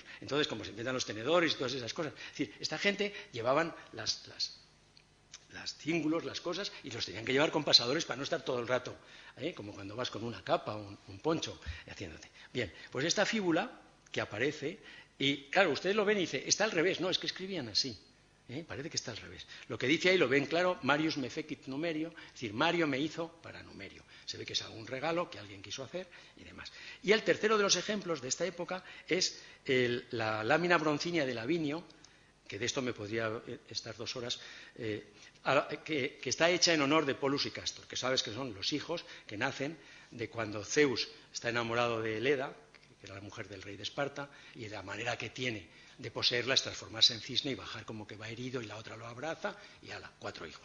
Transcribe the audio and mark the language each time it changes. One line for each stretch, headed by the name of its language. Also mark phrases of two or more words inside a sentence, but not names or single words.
Spanish: Entonces, como se inventan los tenedores y todas esas cosas. Es decir, esta gente llevaban las cíngulos, las cosas, y los tenían que llevar con pasadores para no estar todo el rato, como cuando vas con una capa o un poncho haciéndote. Bien, pues esta fíbula que aparece, y claro, ustedes lo ven y dicen, está al revés. No, es que escribían así. Parece que está al revés. Lo que dice ahí lo ven claro,
Latin: Marius me fecit numerio,
Spanish: es decir, Mario me hizo para numerio. Se ve que es algún regalo que alguien quiso hacer y demás. Y el tercero de los ejemplos de esta época es la lámina broncínea de Lavinio, que de esto me podría estar 2 horas, que está hecha en honor de Polus y Castor, que sabes que son los hijos que nacen de cuando Zeus está enamorado de Leda, que era la mujer del rey de Esparta, y de la manera que tiene de poseerla es transformarse en cisne y bajar como que va herido y la otra lo abraza y ala, 4 hijos.